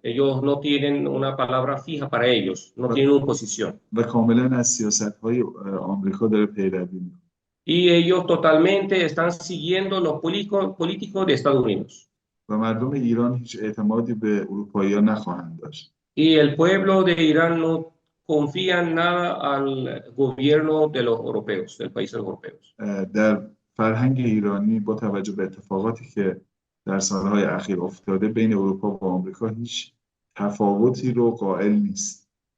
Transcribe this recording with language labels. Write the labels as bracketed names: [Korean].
[Spanish] Ellos no tienen una palabra fija para ellos, no tienen una posición. [Persian] و کاملاً از سیاست‌های آمریکا داره پیروی میکنه. [Spanish] Y ellos totalmente están siguiendo los políticos de Estados Unidos. [Persian] و مردم ایران هیچ اعتمادی به اروپایی‌ها نخواهند داشت. [Spanish] Y el pueblo de Irán no confía nada al gobierno de los europeos, del país de los europeos. [Persian] در فرهنگ ایرانی با توجه به اتفاقاتی که در سالهای اخیر افتاده بین اروپا و آمریکا هیچ تفاوتی رو قائل نیست.